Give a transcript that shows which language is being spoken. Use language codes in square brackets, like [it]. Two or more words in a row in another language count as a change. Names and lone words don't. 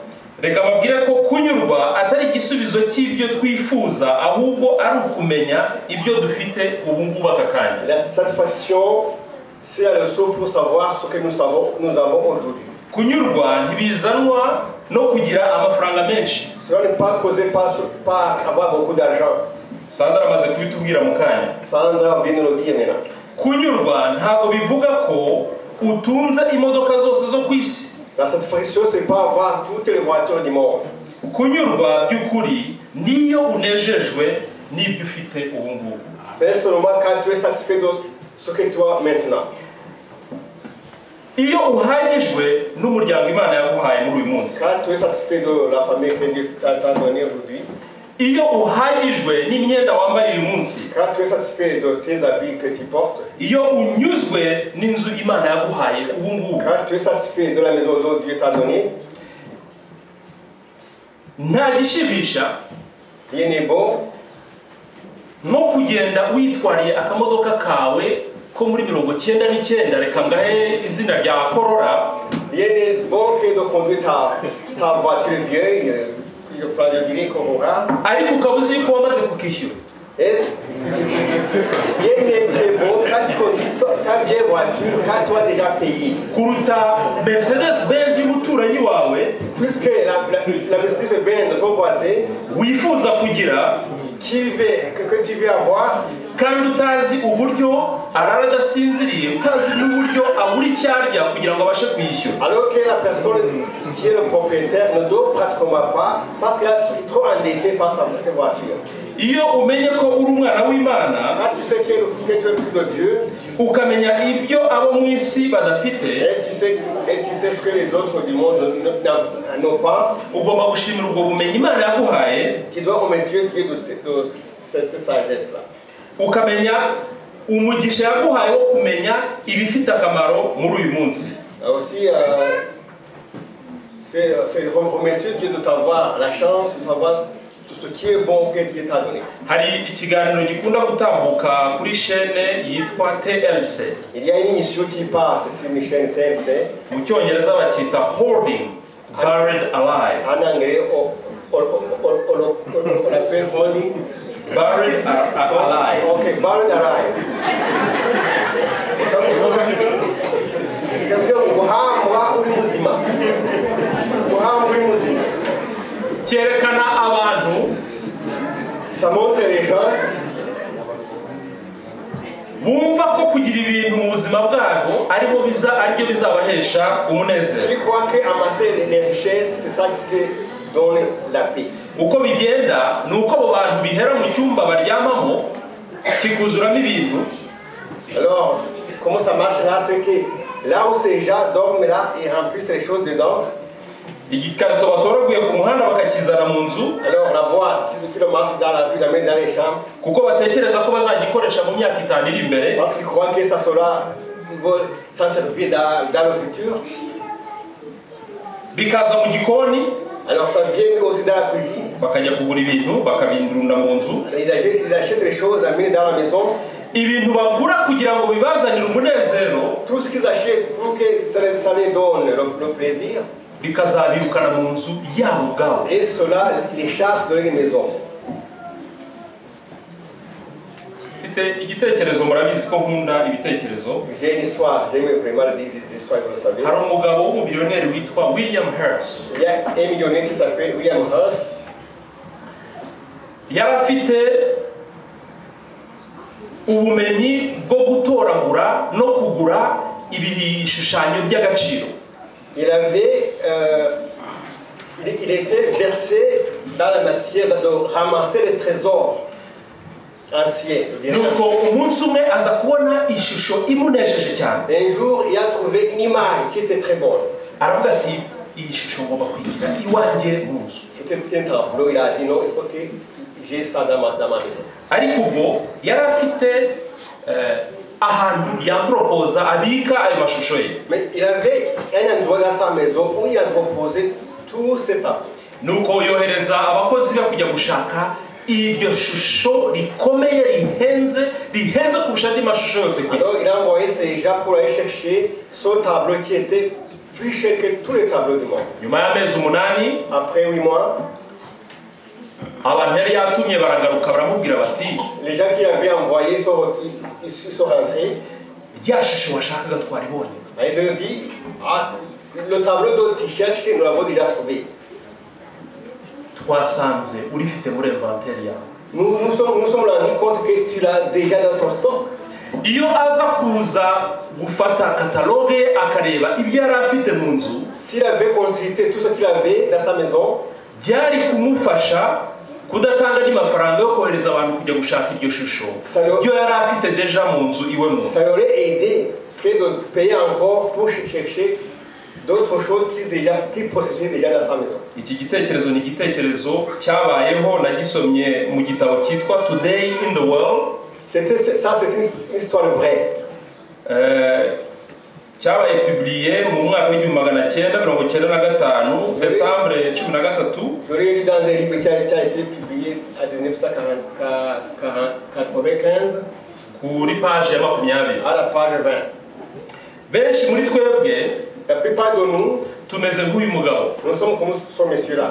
[rw] Reka babwire ko kunyurwa atari igisubizo cy'ibyo twifuza, ahubwo ari ukumenya ibyo dufite ubu ngubu aka kanya. [fr] La satisfaction, c'est la leçon pour savoir ce que nous avons aujourd'hui. [rw] Kunyurwa ntibizanwa no kugira amafaranga menshi. [fr] Cela n'est pas causé par avoir beaucoup d'argent. [rw] Sandra amaze kubitubwira mu kanya. [fr] Sandra vient de le dire maintenant. [rw] Kunyurwa ntabwo bivuga ko utunze imodoka zose zo ku isi. [fr] La satisfaction, c'est pas avoir toutes les voitures du monde. [rw] Kunyurwa by'ukuri niyo unejejwe n'ibyo ufite ubu ngubu. [fr] C'est seulement quand tu es satisfait de ce que tu as maintenant. [rw] Iyo uhagijwe n'umuryango Imana yaguhaye muri uyu munsi. [fr] Quand tu es satisfait de la famille que Dieu t'a donnée aujourd'hui. [rw] Iyo uhagijwe n'imyenda wambaye uyu munsi. [fr] Quand tu es satisfait de tes habits que tu portes. [rw] Iyo unyuzwe n'inzu Imana yaguhaye ubu ngubu. [fr] Quand tu es satisfait de la maison que Dieu t'a donnée. [rw] Nta gishimisha. [fr] Rien n'est bon. [rw] No kugenda witwariye akamodoka kawe ko muri 99 reka ngahe izina rya Corolla. [fr] Rien n'est bon que de conduire ta voiture vieille, je dirais Corolla. [rw] Ariko ukabuze ko wamaze kukishyura. [fr] Rien n'est très bon quand tu conduis ta vieille voiture, quand tu as déjà payé. [rw] Kuruta Mercedes-Benz y'umuturanyi wawe. [fr] Puisque la Mercedes-Benz de ton voisin. [rw] Wifuza kugira. [fr] Que tu veux avoir. [rw] Kandi utazi uburyo arara adasinziriye, utazi n'uburyo abura icyarya kugira ngo abashe kwishyura. [fr] Alors que la personne qui est le propriétaire ne dort pratiquement pas parce qu'elle est trop endettée par sa voiture. [rw] Iyo umenye ko uri umwana w'Imana, [fr] quand tu sais que tu es le fils de Dieu, [rw] ukamenya ibyo abo mu isi badafite, [fr] et tu sais ce que les autres du monde n'ont pas, [rw] ugomba gushimira ubwo bumenyi Imana yaguhaye. [fr] Tu dois remercier Dieu de cette sagesse-là. [rw] Ukamenya umugisha yaguhaye wo kumenya ibifite akamaro muri uyu munsi. [fr] Aussi, c'est remercier Dieu de t'avoir la chance de savoir tout ce qui est bon que Dieu t'a donné. [rw] Hari ikiganiro gikunda gutambuka kuri chaîne yitwa TLC. [fr] Il y a une émission qui passe sur une chaîne TLC. [rw] Mu cyongereza bakita Holding Buried Alive. [fr] En anglais, on appelle Holding Buried Alive. Ok, Buried Alive. [rw] Cyerekana abantu. [fr] Ça montre les gens. [rw] Bumva ko kugira ibintu mu buzima bwabo aribyo bizabahesha umunezero. [fr] Je crois que amasser les richesses, c'est ça qui donne la paix. [rw] Uko bigenda nuko abo bantu bihera mu cyumba baryamamo kikuzuramo ibintu. [fr] Alors, comment ça marche là? C'est que là où ces gens dorment là, ils remplissent les choses dedans. [rw] Igikarito batoraguye ku muhanda bakakizana mu nzu. [fr] Alors la boîte qui le masse dans la rue, l'amène dans les chambres. [rw] Kuko batekereza ko bazagikoresha mu myaka 5 iri imbere. [fr] Parce qu'ils croient que ça sera, ils vont s'en servir dans le futur. [rw] Bikaza mu gikoni. [fr] Alors ça vient aussi dans la cuisine. [rw] Bakajya kugura ibintu bakabindurunda mu nzu. [fr] Ils achètent les choses, amenent dans la maison. [rw] Ibintu bagura kugira ngo bibazanire umunezero. [fr] Tout ce qu'ils achètent pour que ça les donne le plaisir. [rw] Bikazabirukana mu nzu yabo ubwabo. [fr] Et cela les chasse de leur maison. [rw] Mfite igitekerezo murabizi ko nkunda ibitekerezo. [fr] J'ai une histoire, j'aime vraiment l'histoire, vous le savez. [rw] Hari umugabo w'umumiliyoneri witwa William Hearst. [fr] Il y a un millionnaire qui s'appelle William Hearst. [rw] Yari afite ubumenyi bwo gutoragura no kugura ibishushanyo by'agaciro. [fr] Il était versé dans la matière de ramasser les trésors anciens. [rw] Nuko umunsi umwe aza kubona ishusho imunejeje cyane. [fr] Un jour, il a trouvé une image qui était très bonne. [rw] Aravuga ati iyi shusho ngomba kuyigira iwanjye mu nzu. [fr] C'était un tableau, il a dit non, il faut que j'ai ça dans ma maison. [rw] Ariko ubwo yari afite ahantu yantropoza abika ayo mashusho ye. [fr] Mais il avait un endroit dans sa maison où il a proposé tous ces tableaux. [rw] Nuko yohereza abakozi be kujya gushaka iryo shusho rikomeye rihenze kurusha andi mashusho yose ku isi. [fr] Alors il a envoyé ces gens pour aller chercher ce tableau qui était plus cher que tous les tableaux du monde. [rw] Nyuma y'amezi 8, [fr] après 8 mois, [rw] abantu yari yatumye baragaruka baramubwira bati [fr] les gens qui avaient envoyé sont rentrés. [rw] Rya shusho washakaga twaribonye. [fr] Il leur dit, le tableau dont tu cherches, nous l'avons déjà trouvé. [rw] twasanze urifite muri inventaire yawe. [fr] Nous sommes rendus compte que tu l'as déjà dans ton stock. [rw] Iyo aza kuza gufata kataloge akareba ibyo yari afite mu nzu, [fr] s'il avait consulté tout ce qu'il avait dans sa maison, [rw] byari kumufasha kudatanga n'amafaranga yo kohereza abantu kujya gushaka iryo shusho byo yari afite deja mu nzu iwe mu. [fr] Ça aurait aidé que de payer encore pour chercher d'autres choses qu'il possédait déjà dans sa maison. [rw] Iki gitekerezo ni igitekerezo cyabayeho nagisomye mu gitabo cyitwa Today in the World. [fr] C'est une histoire vraie. [rw] Cyabaye publié mu mwaka w'1995 décembre 13. [fr] Je l'ai lu dans un livre qui a été publié en 1995 [rw] kuri page ya 20. [fr] à la page 20. [rw] Benshi muri twebwe, [fr] La plupart de nous, [rw] tumeze nk'uyu mugabo. [fr] nous sommes comme ce monsieur-là.